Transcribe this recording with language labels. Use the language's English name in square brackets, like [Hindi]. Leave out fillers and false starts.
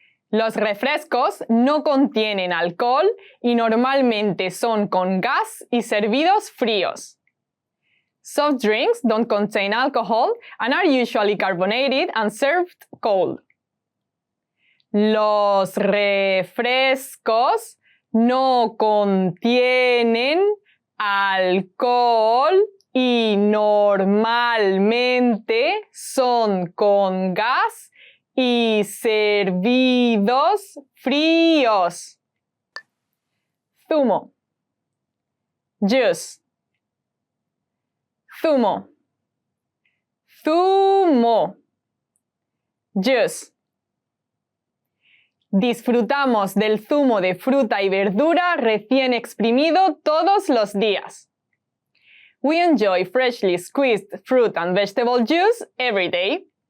[Spanish] Los refrescos no contienen alcohol y normalmente son con gas y servidos fríos. [English] Soft drinks don't contain alcohol and are usually carbonated and served cold. [Spanish] Los refrescos no contienen alcohol y normalmente son con gas y servidos fríos. Zumo. Juice. Zumo. Zumo. Juice. Disfrutamos del zumo de fruta y verdura recién exprimido todos los días. [English] We enjoy freshly squeezed fruit and vegetable juice every day.